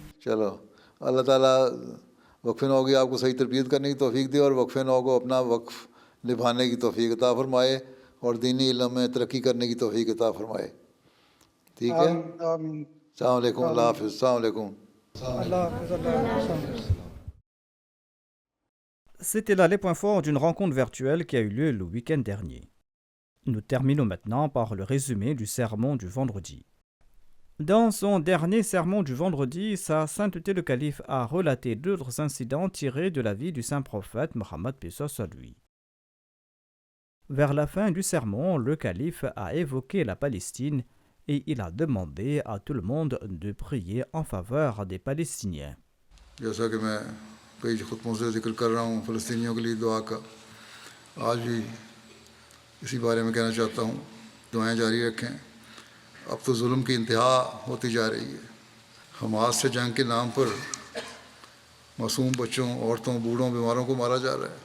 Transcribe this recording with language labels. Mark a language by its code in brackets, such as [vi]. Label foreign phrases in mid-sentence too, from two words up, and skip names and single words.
[ur] چلو، اللہ تعالیٰ وقفے نو کی آپ کو صحیح تربیت کرنے کی توفیق دے، اور وقفے نو کو اپنا وقف نبھانے کی توفیق عطا فرمائے، اور دینی علم میں ترقی کرنے کی توفیق عطا فرمائے، ٹھیک ہے؟ آمین۔ السلام علیکم، اللہ حافظ، السلام علیکم۔ اللہ حافظ، اللہ حافظ۔ [fr] C'était là les points forts d'une rencontre virtuelle qui a eu lieu le week-end dernier. Nous terminons maintenant par le résumé du sermon du vendredi. Dans son dernier sermon du vendredi, Sa Sainteté le Calife a relaté d'autres incidents tirés de la vie du saint prophète Mohammed, paix soit sur lui. Vers la fin du sermon, le calife a évoqué la Palestine et il a demandé à tout le monde de prier en faveur des Palestiniens. [ur] جیسا کہ میں کئی خطبوں سے ذکر کر رہا ہوں فلسطینیوں کے لیے دعا کا، آج بھی اسی بارے میں کہنا چاہتا ہوں، دعائیں جاری رکھیں. اب تو ظلم کی انتہا ہوتی جا رہی ہے. حماس سے جنگ کے نام پر معصوم بچوں، عورتوں، بوڑھوں، بیماروں کو مارا جا رہا ہے.